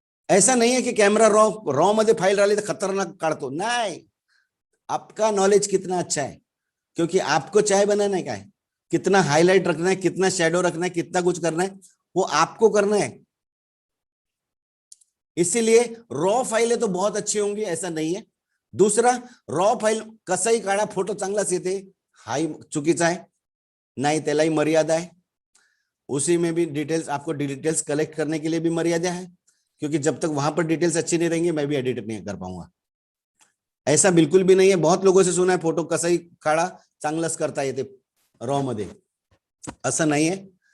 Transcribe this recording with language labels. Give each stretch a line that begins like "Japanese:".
Hindi: ऐसा नहीं है कि
Marathi: कैमरा रॉ मध्ये फाइल राहिली तर खतरनाक काढतो, नहीं।
Hindi: आपका नॉलेज कितना अच्छा है, क्योंकि आपको चाय बनाना है, क्या है, कितना हाईलाइट रखना है, कितना शैडो रखना है, कितना कुछ करना है, वो आपको करना है। इसीलिए रॉ फाइलें तो बहुत अच्छी होंगी, ऐसा नहीं है।
Marathi: दूसरा, रॉ फाइल कसाही काढा फोटो चांगलाच येते, हाही चुकीचा आहे, नाही, त्यालाही मर्यादा आहे।
Hindi: उसी में भी डिटेल्स, आपको डिटेल्स कलेक्ट करने के लिए भी मर्यादा है, क्योंकि जब तक वहां पर डिटेल्स अच्छी नहीं रहेंगी मैं भी एडिट नहीं कर पाऊंगा। ऐसा बिल्कुल भी नहीं है, बहुत लोगों से सुना है
Marathi: फोटो कसाही काढा चांगलंच करता येते रॉ मध्ये,
Hindi: ऐसा नहीं है।